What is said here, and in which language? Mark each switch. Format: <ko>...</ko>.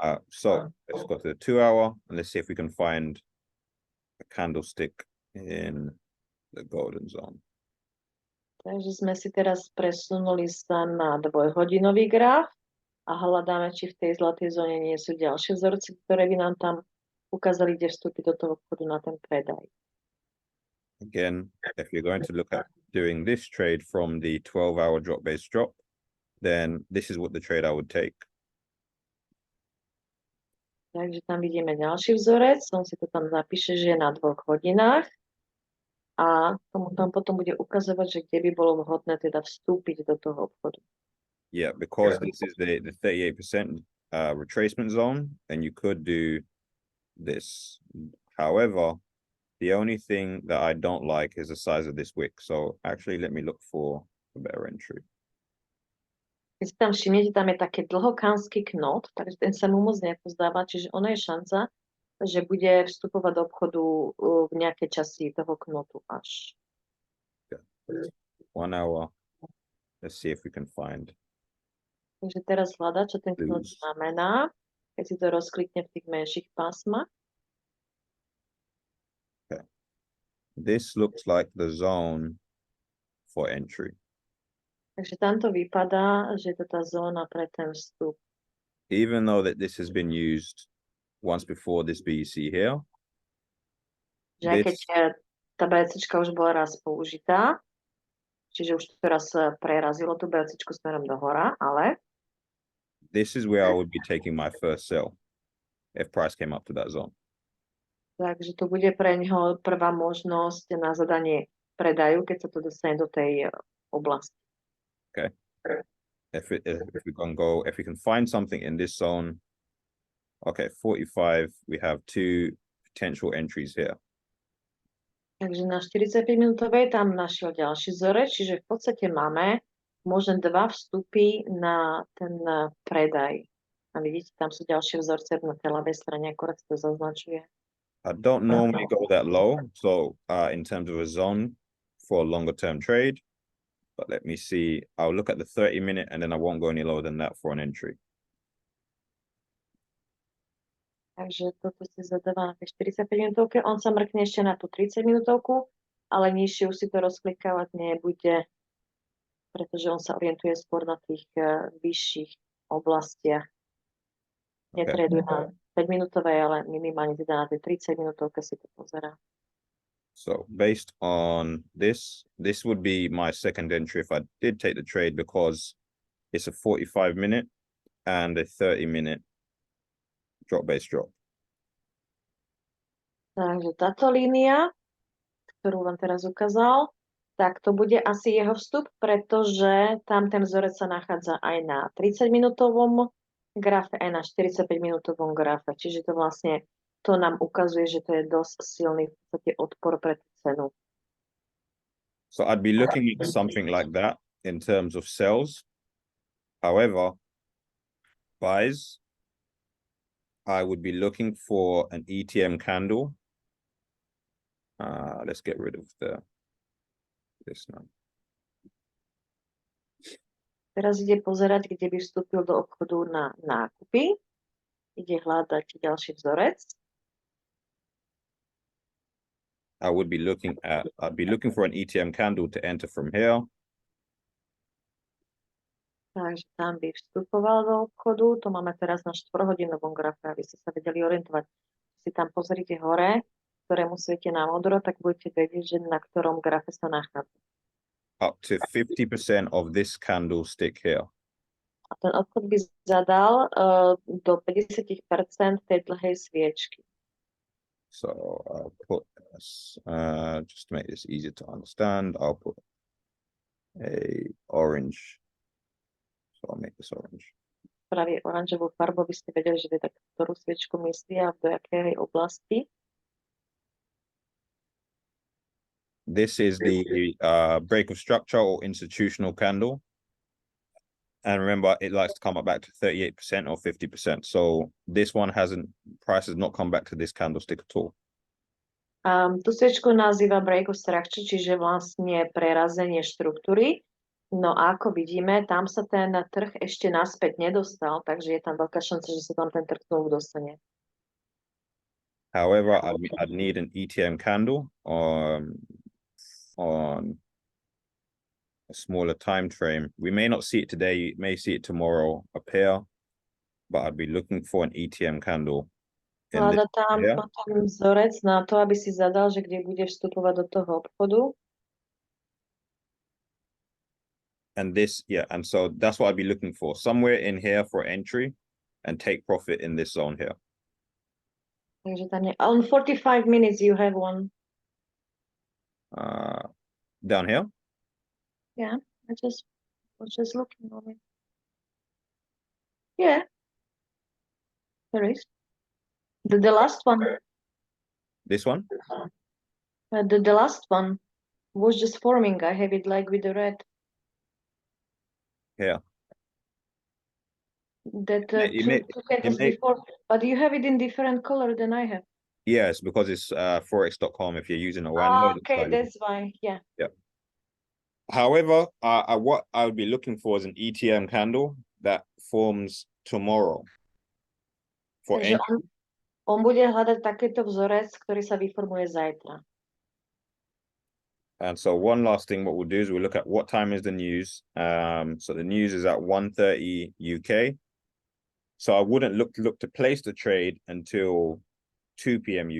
<en>So let's go to the 2 hour and let's see if we can find a candlestick in the golden zone.</en> <sk>Takže sme si teraz presunuli sa na dvojhodinový graf a hľadáme, či v tej zlatej zóne nie sú ďalšie vzorce, ktoré by nám tam ukázali, kde vstúpiť do toho obchodu na ten predaj.</sk> <en>Again, if you're going to look at doing this trade from the 12-hour drop-based drop, then this is what the trade I would take.</en> <sk>Takže tam vidíme ďalší vzorec, on si to tam zapíše, že je na 2 hodinách a tomu tam potom bude ukazovať, že kde by bolo vhodné teda vstúpiť do toho obchodu.</sk> <en>Yeah, because this is the 38% retracement zone, and you could do this. However, the only thing that I don't like is the size of this wick. So actually, let me look for a better entry.</en> <sk>Keď si tam všimnete, tam je taký dlhokánsky knot, takže ten sa mu moc nepozdáva, čiže ono je šanca, že bude vstupovať do obchodu v nejakej časti toho knotu až.</sk> <en>Okay. 1 hour. Let's see if we can find.</en> <sk>Takže teraz hľadá, čo ten knot znamená, keď si to rozklikne v tých menších pásmach.</sk> <en>Okay. This looks like the zone for entry.</en> <sk>Takže tam to vypadá, že je to tá zóna pre ten vstup.</sk> <en>Even though that this has been used once before this BC here.</en> <sk>Že aj keď tá BCčka už bola raz použitá, čiže už to raz prerazilo tú BCčku smerom do hora, ale</sk> <en>this is where I would be taking my first sell if price came up to that zone.</en> <sk>Takže to bude pre neho prvá možnosť na zadanie predaju, keď sa to dostane do tej oblasti.</sk> <en>Okay. If we can find something in this zone. Okay, 45, we have 2 potential entries here.</en> <sk>Takže na 45-minútovej tam našiel ďalší vzorec, čiže v podstate máme možno 2 vstupy na ten predaj. A vidíte, tam sú ďalšie vzorce na tej ľavej strane, akorát to zaznačuje.</sk> <en>I don't normally go that low, so in terms of a zone for a longer term trade, but let me see. I'll look at the 30-minute and then I won't go any lower than that for an entry.</en> <sk>Takže toto si zadáva na tej 45-minútovke. On sa mrkne ešte na tú 30-minútovku, ale nižšie už si to rozklikávať nebude, pretože on sa orientuje skôr na tých vyšších oblastiach. Netraduje na 5-minútovej, ale minimálne teda na tej 30-minútovke si to pozerá.</sk> <en>So based on this would be my second entry if I did take the trade, because it's a 45-minute and a 30-minute drop-based drop.</en> <sk>Takže táto línia, ktorú vám teraz ukázal, tak to bude asi jeho vstup, pretože tam ten vzorec sa nachádza aj na 30-minútovom grafe, aj na 45-minútovom grafe. Čiže to vlastne to nám ukazuje, že to je dosť silný v podstate odpor pre tú cenu.</sk> <en>So I'd be looking at something like that in terms of sells. However, buys, I would be looking for an ETM candle. Let's get rid of this now.</en> <sk>Teraz ide pozerať, kde by vstúpil do obchodu na nákupy. Ide hľadať ďalší vzorec.</sk> <en>I'd be looking for an ETM candle to enter from here.</en> <sk>Takže tam by vstupoval do obchodu. To máme teraz na 4-hodinovom grafe, aby ste sa vedeli orientovať. Si tam pozrite hore, ktorému svieti na modro, tak budete vedieť, že na ktorom grafe sa nachádza.</sk> <en>Up to 50% of this candlestick here.</en> <sk>A ten obchod by zadal do 50% tej dlhej sviečky.</sk> <en>So I'll put just to make this easier to understand, I'll put a orange. So I'll make this orange.</en> <sk>Praví oranžovú farbu, by ste vedeli, že tak ktorú sviečku myslí a do jakej oblasti.</sk> <en>This is the break of structure or institutional candle. And remember, it likes to come up back to 38% or 50%. So this one price has not come back to this candlestick at all.</en> <sk>Tú sviečku nazýva break of structure, čiže vlastne prerazenie štruktúry. No a ako vidíme, tam sa ten trh ešte naspäť nedostal, takže je tam veľká šanca, že sa tam ten trh znovu dostane.</sk> <en>However, I'd need an ETM candle on a smaller time frame. We may not see it today, you may see it tomorrow appear, but I'd be looking for an ETM candle.</en> <sk>Hľada tam potom vzorec na to, aby si zadal, že kde bude vstupovať do toho obchodu.</sk> <en>And this, yeah, and so that's what I'd be looking for. Somewhere in here for entry and take profit in this zone here.</en> <sk>Takže tam je,</sk> <en>on 45 minutes you have one. Down here? Yeah, I was just looking on it. Yeah, there is. The last one. This one? The last one was just forming. I have it like with the red. Yeah. That You may- two candles may- before, but you have it in different color than I have. Yes, because it's forex.com. If you're using a Okay, that's why. Yeah. However, what I would be looking for is an ETM candle that forms tomorrow. For</en> <sk>Takže</sk> <en>entry.</en> <sk>on bude hľadať takýto vzorec, ktorý sa vyformuje zajtra.</sk> <en>And so one last thing, what we'll do is we'll look at what time is the news. So the news is at 1:30 UK. So I wouldn't look to place the trade until 2 p.m.</en>